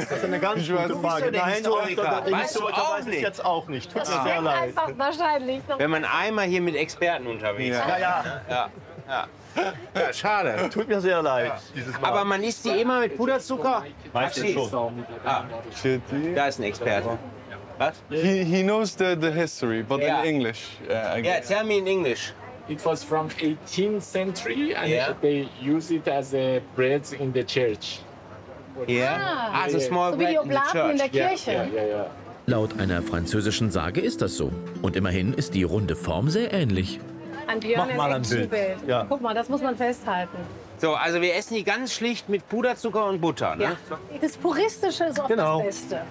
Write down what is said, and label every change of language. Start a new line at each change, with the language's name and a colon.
German: Das ist eine ganz gute Frage. Nein, weiß ich jetzt auch nicht. Tut mir sehr leid. Einfach wahrscheinlich. Wenn man einmal hier mit Experten unterwegs ist. Ja. Schade. Tut mir sehr leid. Aber man isst die immer mit Puderzucker? Weißt du schon. Ah. Da ist ein Experte. Was?
English: He knows the history, but in English. Yeah, tell me in English. It was from 18th century, and they use it as a bread in the church. As a small bread in the church.
German: In der Kirche. Laut einer französischen Sage ist das so. Und immerhin ist die runde Form sehr ähnlich. Mach mal ein Bild. Ja. Guck mal, das muss man festhalten. So, also wir essen die ganz schlicht mit Puderzucker und Butter, ne? Ja. Das Puristische ist auch das Beste.